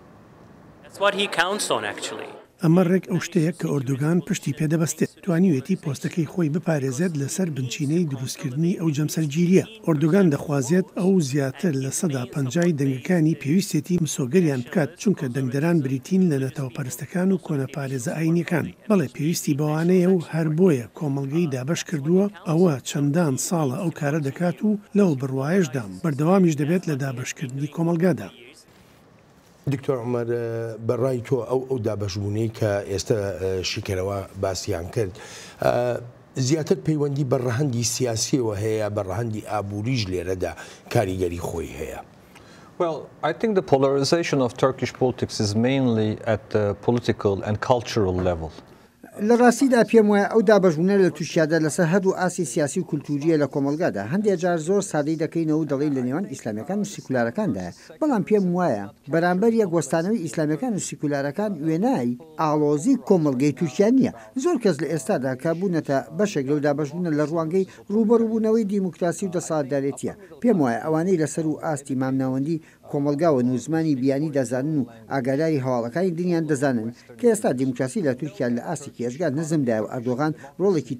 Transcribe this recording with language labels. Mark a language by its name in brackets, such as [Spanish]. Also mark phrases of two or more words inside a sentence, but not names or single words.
[Central Kurdish] ئەمە ڕێک ئەو شتەیە کە ئۆردوگان پشتی پێدەبەستێت توانیوێتی پۆستەکەی خۆی بپارێزێت لەسەر بنچینەی دروستکردنی ئەو جەمسەرگیریە ئۆردوگان دەخوازێت ئەو زیاتر لە 150 دەنگەکانی پێویستێتی مسۆگەریان بکات چونکە دەنگدەران بریتین لە نەتەوەپەرستەکان و کۆنەپارێزە ئاینیەکان بەڵێ پێویستی بەوانەیە و هەر بۆیە کۆمەڵگەی دابەش کردووە ئەوە چەندان ساڵە ئەو کارە دەکات و لەو بڕوایشدام بەردەوامیش دەبێت لە دابەشکردنی کۆمەلگادا. دکتۆر عومەر بەڕای تۆ ئەو دابەشبوونەی کە ئێستا شیکەرەوە باسییان کرد زیاتر پەیوەندی بە ڕەهەندی سیاسیەوە هەیە بە ڕەهەندی ئابووریش لێرەدا کاریگەری خۆی هەیە. [English] Well, I think the polarization of Turkish politics is mainly at the political and cultural level. [Central Kurdish] لە ڕاستیدا پێم وایە ئەو دابەژبوونە لە تووشیادا لەسەر هەردوو ئاسی سیاسی و کولتوریە لە کۆمەلگادا هەندێک جار زۆر سادەی دەکەینەوە و دەڵی لە نێوان ئیسلامیەکان و سیکولارەکاندایە بەڵام پێم وایە بەرامبەر یەک وەستانەوەی ئیسلامیەکان و سیکولارەکان وێنایی ئاڵۆزی کۆمەلگەی تورکیا نییە زۆر کەس لە ئێستادا کە بوونەتە بەشێک لەو دابەژبوونە لە ڕوانگەی ڕوبەڕووبوونەوەی دیموکراسی و دەسەڵاتدارێتیە پێم وایە ئەوانەی لەسەر و ئاستی مامناوەندی کۆمەلگاوە نوزمانی بیانی دەزانن و ئاگاداری هەواڵەکانی دنیان دەزانن کە ئێستا دیموکراسی لە تورکیا لە ئاستێکی هێزگار نەزمدای و ئەردۆغان ڕۆڵێکی